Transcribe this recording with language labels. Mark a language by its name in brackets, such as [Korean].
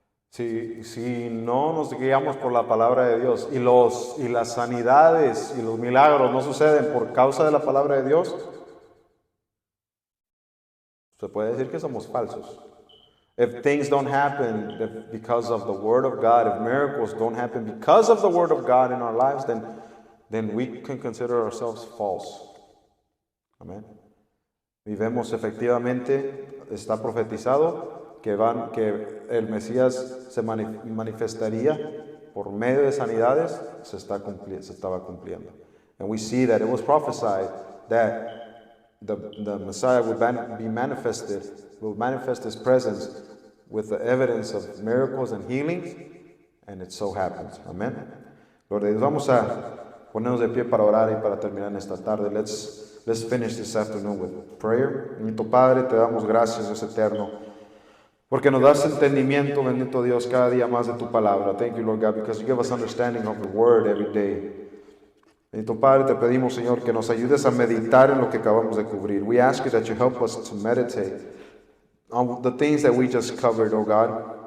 [Spanish] Si no nos guiamos por la palabra de Dios y las sanidades y los milagros no suceden por causa de la palabra de Dios, se puede decir que somos falsos. [English] If things don't happen because of the Word of God, if miracles don't happen because of the Word of God in our lives, then we can consider ourselves false. [Spanish] Amén. Y vemos efectivamente, está profetizado que el Mesías se manifestaría por medio de sanidades, se estaba cumpliendo. [English] And we see that it was prophesied that the Messiah would be manifested, will manifest His presence with the evidence of miracles and healings, and it so happens. [Spanish] Amén. Gloria a Dios. Vamos a ponernos de pie para orar y para terminar en esta tarde. [English] Let's finish this afternoon with prayer. [Spanish] Bendito Padre, te damos gracias, Dios eterno, porque nos das entendimiento, bendito Dios, cada día más de tu palabra. [English] Thank you, Lord God, because you give us understanding of the word every day. [Spanish] Bendito Padre, te pedimos, Señor, que nos ayudes a meditar en lo que acabamos de cubrir. [English] We ask you that you help us to meditate on the things that we just covered, oh God.